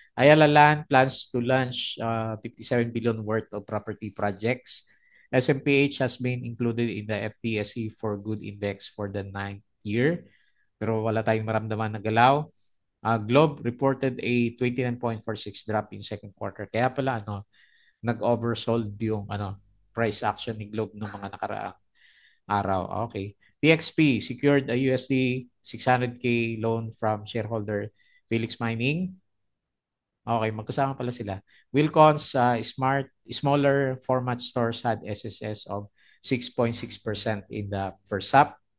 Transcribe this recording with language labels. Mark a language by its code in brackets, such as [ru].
[en] Ayala Land plans to launch 57 billion worth of property projects. SMPH has been included in the FTSE for Good Index for the 9th year. [tl] Pero wala tayong maramdaman na galaw. [en] Globe reported a 29.46 drop in second quarter. [tl] Kaya pala nag-oversold yung price action ni Globe ng mga nakaraang araw. Okay. [en] PXP secured a USD 600K loan from shareholder Felix Mining. [tl] Okay, magkasama pala sila. [en] Wilcons smaller format stores had SSS of 6.6% in the first half.